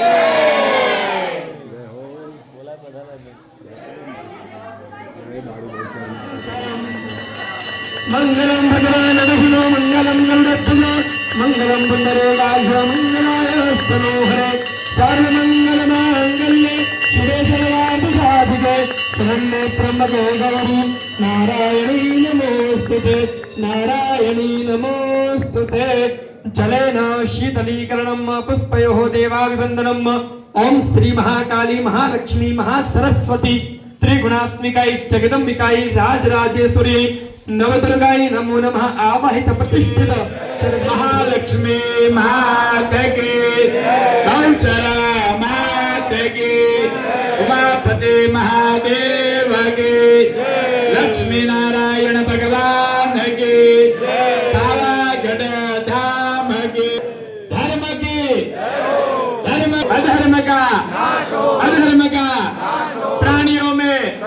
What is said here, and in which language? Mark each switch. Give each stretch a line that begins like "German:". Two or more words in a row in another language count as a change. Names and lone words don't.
Sanskrit: મંગલમ ભગવાન વિષ્ણુ મંગલમ ગરુડધ્વજો મંગલમ પુંડરીકાક્ષ મંગલાય સ્તનોહરે સર્વમંગલ માંગલ્ये શિવે સર્વાર્થ સાધિકે શરણ્યે ત્ર્યંબકે ગૌરી નારાયણી નમોસ્તુતે નારાયણી નમોસ્તુતે. જલેન શીતલીકરણમ પુષ્પયોઃ દેવાવિવંદનમ. ઓમ શ્રી મહાકાલી મહાલક્ષ્મી મહાસરસ્વતી ત્રિગુણાત્મિકાય જગદંबिकाय राजराजेश्वरी नवदुर्गाय नमो नमः.
Hindi: आवाहित प्रतिष्ठित महालक्ष्मी मात की, गौचरा मात की, उमापति महादेव की, लक्ष्मी नारायण भगवान की, पावागढ़ धाम की. धर्म की धर्म अधर्म का प्राणियों में